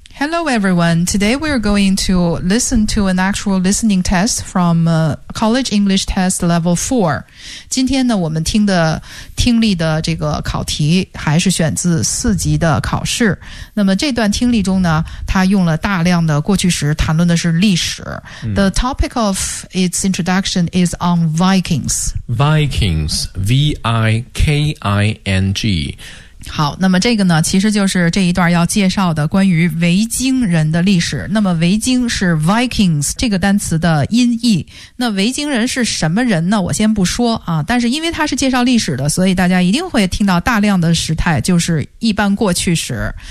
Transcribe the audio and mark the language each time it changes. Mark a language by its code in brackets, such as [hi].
[en] Hello everyone, today we are going to listen to an actual listening test from college English test level 4. [zh] 今天呢我们听的听力的这个考题还是选自四级的考试。那么这段听力中呢，它用了大量的过去时，谈论的是历史。 [en] The topic of its introduction is on Vikings. Vikings, V-I-K-I-N-G. [zh] 好，那么这个呢，其实就是这一段要介绍的关于维京人的历史。那么维京是 Vikings 这个单词的音译。那维京人是什么人呢？我先不说啊，但是因为它是介绍历史的，所以大家一定会听到大量的时态，就是一般过去时。